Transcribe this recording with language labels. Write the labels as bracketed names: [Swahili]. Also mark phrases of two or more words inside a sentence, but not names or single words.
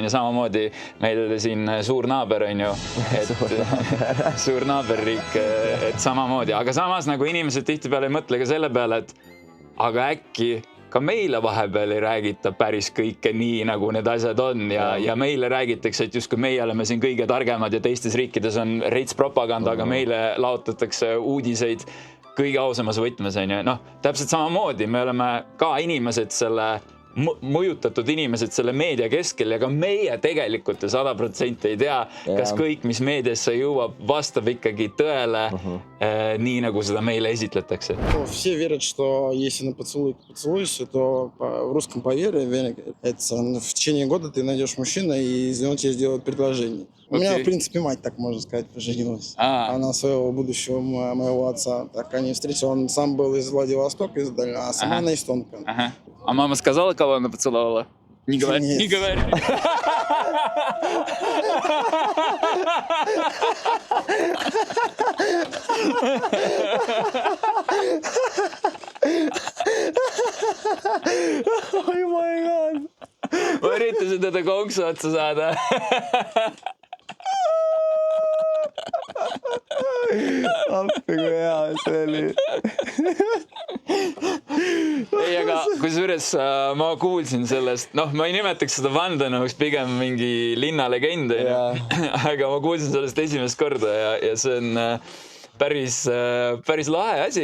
[Estonian] Ja samamoodi meil siin suur naaber, on ju, suur naaberriik, et aga samas nagu inimesed tihtipeale ei mõtle ka selle peale, et aga äkki ka meile vahepeal ei räägita päris kõike nii, nagu need asjad on ja meile räägitakse, et just kui meie oleme siin kõige targemad ja teistes riikides on reits propaganda, aga meile laotatakse uudiseid kõige ausamas võtmes, on ju. Täpselt samamoodi, me oleme ka inimesed selle mõjutatud inimesed selle meedia keskel ja ka meie tegelikult 100% ei tea, kas kõik, mis meediasse jõuab, vastab ikkagi tõele nii, nagu seda meile esitletakse. [Russian] Все верят, что если на поцелуешься, то в русском поверье, это в течение года ты найдешь мужчину, и он тебе сделает предложение. У меня, в принципе, мать, так можно сказать, поженилась. Она своего будущего моего отца. Так они встретились. Он сам был из Владивостока, а сама она эстонка. А мама сказала, кого она поцеловала? [Estonian] Nii kõver, [Russian] Нет. [Estonian] nii kõver. [English] Oh my god. [Estonian] Ma üritasin teda konksu otsa saada. Appi kui hea see oli. Ei, aga kusjuures ma kuulsin sellest, noh, ma ei nimetaks seda vandenõuks, pigem mingi linnalegend, aga ma kuulsin sellest esimest korda ja see on päris lahe asi.